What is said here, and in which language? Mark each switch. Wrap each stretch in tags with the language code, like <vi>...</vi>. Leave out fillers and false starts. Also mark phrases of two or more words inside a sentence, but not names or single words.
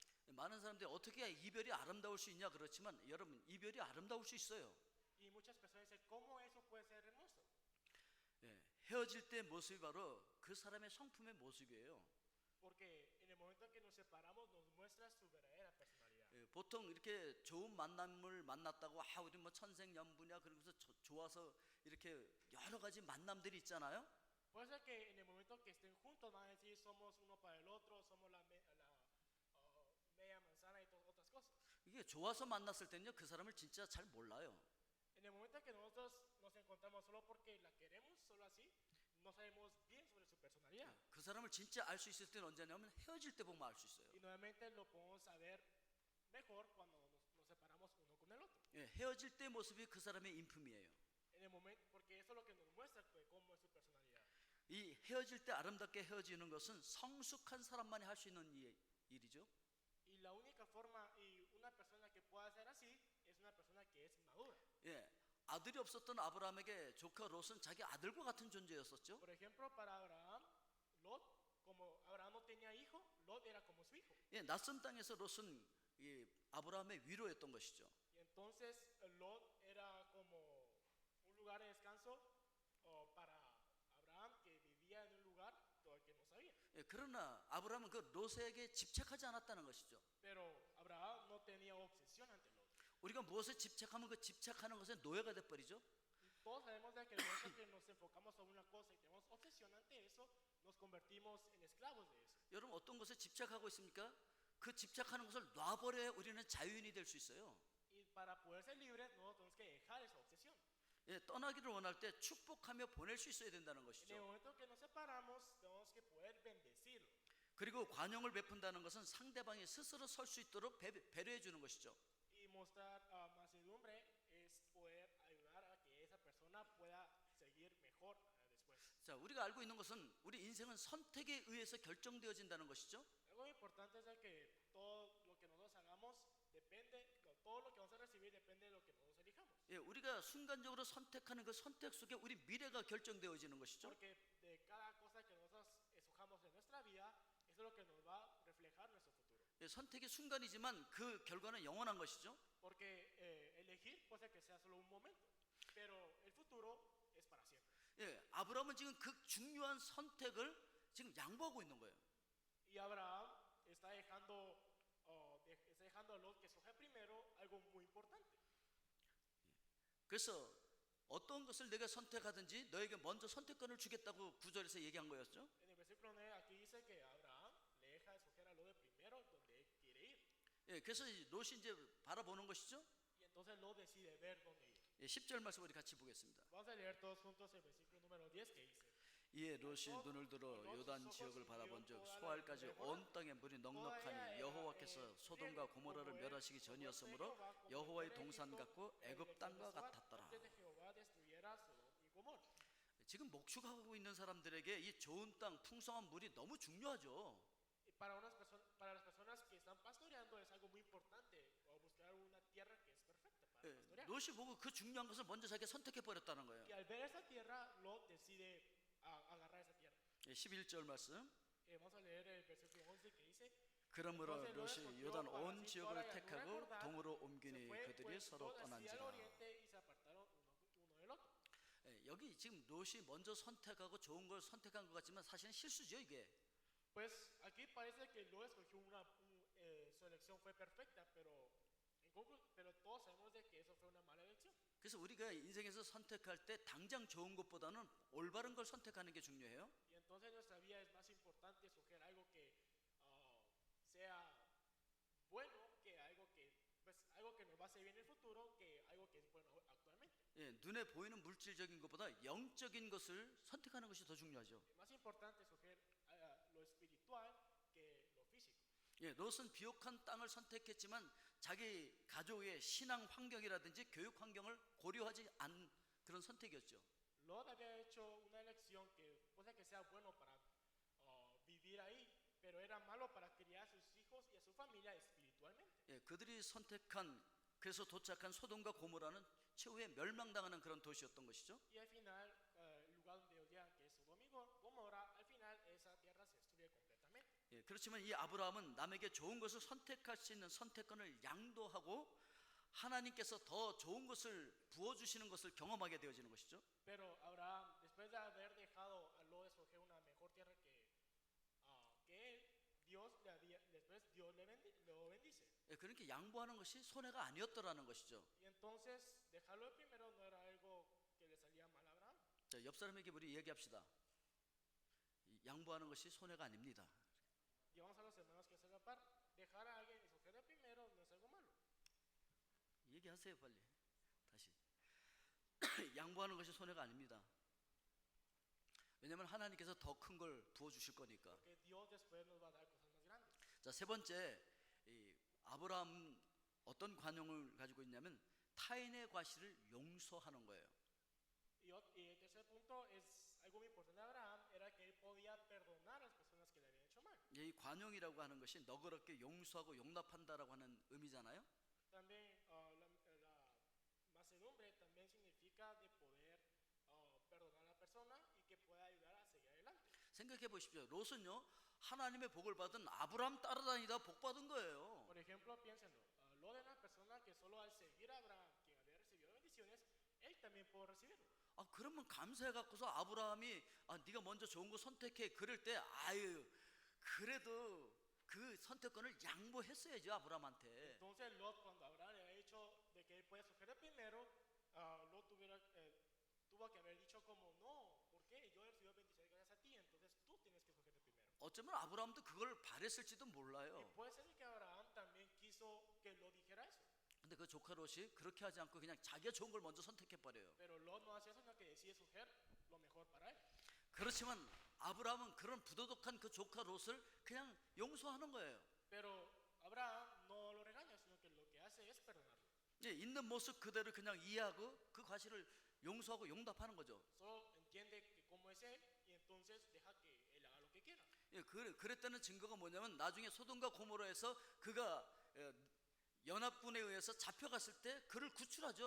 <ko>예, 많은 사람들이 어떻게 이별이 아름다울 수 있냐 그렇지만 여러분 이별이 아름다울 수 있어요.</ko> <es>Y muchas personas dicen, ¿cómo eso puede ser hermoso?</es> <ko>예, 헤어질 때 모습이 바로 그 사람의 성품의 모습이에요.</ko> <es>Porque en el momento que nos separamos nos muestra su verdadera personalidad.</es> <ko>예, 보통 이렇게 좋은 만남을 만났다고 우리 뭐 천생연분이야 그러면서 좋아서 이렇게 여러 가지 만남들이 있잖아요.</ko> <es>Puede ser que en el momento que estén juntos van a decir somos uno para el otro, somos la media manzana y todas otras cosas.</es> <ko>이게 좋아서 만났을 때는요 그 사람을 진짜 잘 몰라요.</ko> <es>En el momento que nosotros nos encontramos solo porque la queremos, solo así, no sabemos bien sobre su personalidad.</es> <ko>그 사람을 진짜 알 수 있을 때는 언제냐면 헤어질 때 보면 알 수 있어요.</ko> <es>Y nuevamente lo podemos saber mejor cuando nos separamos uno con el otro.</es> <ko>예, 헤어질 때 모습이 그 사람의 인품이에요.</ko> <es>En el momento, porque eso es lo que nos muestra pues, cómo es su personalidad.</es> <ko>이 헤어질 때 아름답게 헤어지는 것은 성숙한 사람만이 할 수 있는 일이죠.</ko> <es>Y la única forma y una persona que pueda hacer así es una persona que es madura.</es> <ko>예, 아들이 없었던 아브라함에게 조카 롯은 자기 아들과 같은 존재였었죠.</ko> <es>Por ejemplo, para Abraham, Lot, como Abraham</es> <ko>예, 낯선 땅에서 롯은 이 아브라함의 위로였던 것이죠.</ko> <es>Y entonces Lot era como un lugar de descanso para Abraham que vivía en un lugar todo que no sabía.</es> <ko>예, 그러나 아브라함은 그 롯에게 집착하지 않았다는 것이죠.</ko> <es>Pero Abraham no tenía obsesión ante Lot.</es> <ko>우리가 무엇에 집착하면 그 집착하는 것에 노예가 돼 버리죠.</ko> <es>Y todos sabemos de que el momento que nos enfocamos sobre una cosa y tenemos obsesión ante eso, nos convertimos en esclavos de eso.</es> <ko>여러분 어떤 것에 집착하고 있습니까? 그 집착하는 것을 놔버려야 우리는 자유인이 될 수 있어요.</ko> <es>Y para poder ser libres, no tenemos que dejar esa obsesión.</es> <ko>예, 떠나기를 원할 때 축복하며 보낼 수 있어야 된다는</ko> <es>En el</es> <ko>것이죠.</ko> <es>momento que nos separamos, tenemos que poder bendecirlo.</es> <ko>그리고 관용을 베푼다는 것은 상대방이 스스로 설 수 있도록 배려해 주는 것이죠.</ko> <es>Y mostrar mansedumbre es poder ayudar a que esa persona pueda seguir mejor después.</es> <ko>자, 우리가 알고 있는 것은 우리 인생은 선택에 의해서 결정되어진다는 것이죠.</ko> <es>Algo importante es de que todo lo que nosotros hagamos depende, todo lo que vamos a recibir depende de lo que nosotros elijamos.</es> <ko>예, 우리가 순간적으로 선택하는 그 선택 속에 우리 미래가 결정되어지는 것이죠.</ko> <es>Porque de cada cosa que nosotros escojamos en nuestra vida, eso es lo que nos va a reflejar nuestro futuro.</es> <ko>예, 선택이 순간이지만 그 결과는 영원한 것이죠.</ko> <es>Porque elegir puede ser que sea solo un momento, pero el futuro es para siempre.</es> <ko>예, 아브라함은 지금 그 중요한 선택을 지금 양보하고 있는 거예요.</ko> <es>Y Abraham está dejando, está dejando a Lot que escoja primero algo muy importante.</es> <ko>그래서 어떤 것을 내가 선택하든지 너에게 먼저 선택권을 주겠다고 구절에서 얘기한 거였죠.</ko> <es>En el versículo 9 aquí dice que Abraham le deja escoger a Lot de primero donde él quiere ir.</es> <ko>예, 그래서 롯이 이제 바라보는 것이죠.</ko> <es>Y entonces Lot decide ver dónde ir.</es> <ko>예, 10절 말씀 우리 같이 보겠습니다.</ko> <es>Vamos a leer todos juntos el versículo número 10 que dice:</es> <ko>이에 롯이 눈을 들어 요단 지역을 바라본즉 소알까지 온 땅에 물이 넉넉하니 여호와께서 소돔과 고모라를 멸하시기 전이었으므로 여호와의 동산 같고 애굽 땅과 같았더라.</ko> <es>Antes de Jehová destruyera Sodoma y Gomorra.</es> <ko>지금 목축하고 있는 사람들에게 이 좋은 땅, 풍성한 물이 너무 중요하죠.</ko> <es>Y para las personas que están pastoreando es algo muy importante buscar una tierra que es perfecta para</es> <ko>예,</ko> <es>pastorear.</es> <ko>롯이 보고 그 중요한 것을 먼저 자기가 선택해 버렸다는 거예요.</ko> <es>Y al ver esa tierra, Lot decide agarrar esa tierra.</es> <ko>예, 11절 말씀.</ko> <es>Vamos a leer el versículo 11 que dice:</es> <ko>그러므로 롯이 요단 온 지역을 택하고 동으로 옮기니</ko> <es>se fue</es> <ko>그들이</ko> <es>pues</es> <ko>서로</ko> <es>Lot hacia el</es> <ko>떠난지라.</ko> <es>oriente y se apartaron uno del otro.</es> <ko>예, 여기 지금 롯이 먼저 선택하고 좋은 걸 선택한 것 같지만 사실은 실수죠 이게.</ko> <es>Pues aquí parece que Lot escogió su elección fue perfecta, pero todos sabemos de que eso fue una mala elección.</es> <ko>그래서 우리가 인생에서 선택할 때 당장 좋은 것보다는 올바른 걸 선택하는 게 중요해요.</ko> <es>Y entonces en nuestra vida es más importante escoger algo que sea bueno, que algo que nos va a servir en el futuro, que algo que es bueno actualmente.</es> <ko>예, 눈에 보이는 물질적인 것보다 영적인 것을 선택하는 것이 더 중요하죠.</ko> <es>Es más importante escoger lo espiritual que lo físico.</es> <ko>예, 롯은 비옥한 땅을 선택했지만 자기 가족의 신앙 환경이라든지 교육 환경을 고려하지 않은 그런 선택이었죠.</ko> <es>Lot había hecho una elección que puede que sea bueno para vivir ahí, pero era malo para criar a sus hijos y a su familia espiritualmente.</es> <ko>예, 그들이 선택한 그래서 도착한 소돔과 고모라는 최후에 멸망당하는 그런 도시였던 것이죠.</ko> <es>Y al final, el lugar donde ellos llegan, que es Sodoma y Gomorra, al final esa tierra se destruye completamente.</es> <ko>예, 그렇지만 이 아브라함은 남에게 좋은 것을 선택할 수 있는 선택권을 양도하고 하나님께서 더 좋은 것을 부어주시는 것을 경험하게 되어지는 것이죠.</ko> <es>Pero Abraham, después de haber dejado a Lot escoger una mejor tierra que él, después Dios lo bendice.</es> <ko>예, 그러니까 양보하는 것이 손해가 아니었더라는 것이죠.</ko> <es>Y entonces, dejarlo de primero no era algo que le salía mal a Abraham.</es> <ko>자, 옆 사람에게 우리 얘기합시다. 양보하는 것이 손해가 아닙니다.</ko> <es>Llevamos a los hermanos que se par. Dejar a alguien escoger de primero no es algo malo.</es> <ko>얘기하세요 빨리. 다시. 양보하는 것이 손해가 아닙니다. 왜냐하면 하나님께서 더 큰 걸 부어주실 거니까.</ko> <es>Porque Dios después nos va a dar cosas más grandes.</es> <ko>자, 세 번째, 이 아브라함 어떤 관용을 가지고 있냐면 타인의 과실을 용서하는 거예요.</ko> <es>Y el tercer punto es algo muy importante de Abraham, era que él podía perdonar a las personas que le habían hecho mal.</es> <ko>이 관용이라고 하는 것이 너그럽게 용서하고 용납한다라고 하는 의미잖아요.</ko> <es>También la mansedumbre también significa de poder perdonar a la persona y que pueda ayudar a seguir adelante.</es> <ko>생각해 보십시오. 롯은요 하나님의 복을 받은 아브라함 따라다니다 복 받은 거예요.</ko> <es>Por ejemplo, piénsenlo. Lo de una persona que solo al seguir a Abraham, quien había recibido bendiciones, él también pudo recibirlo.</es> <ko>그러면 감사해 갖고서 아브라함이 네가 먼저 좋은 거 선택해 그럴 때 아유 그래도 그 선택권을 양보했어야죠 아브라함한테.</ko> <es>Entonces Lot, cuando Abraham le había dicho de que él puede escoger el primero, Lot tuvo que haber dicho como, no, ¿por qué? Yo he recibido bendiciones gracias a ti, entonces tú tienes que escoger el primero.</es> <ko>어쩌면 아브라함도 그걸 바랬을지도</ko> <es>Y</es> <ko>몰라요.</ko> <es>puede ser que Abraham también quiso que Lot dijera eso.</es> <ko>근데 그 조카 롯이 그렇게 하지 않고 그냥 자기가 좋은 걸 먼저 선택해 버려요.</ko> <es>Pero Lot no hace eso, sino que decide escoger lo mejor para él.</es> <ko>그렇지만 아브라함은 그런 부도덕한 그 조카 롯을 그냥 용서하는 거예요.</ko> <es>Pero Abraham no lo regaña, sino que lo que hace es perdonarlo.</es> <ko>있는 모습 그대로 그냥 이해하고 그 과실을 용서하고 용납하는 거죠.</ko> <es>Solo entiende que cómo es él y entonces deja que él haga lo que quiera.</es> <ko>그랬다는 증거가 뭐냐면 나중에 소돔과 고모라에서 그가 연합군에 의해서 잡혀갔을 때 그를 구출하죠.</ko>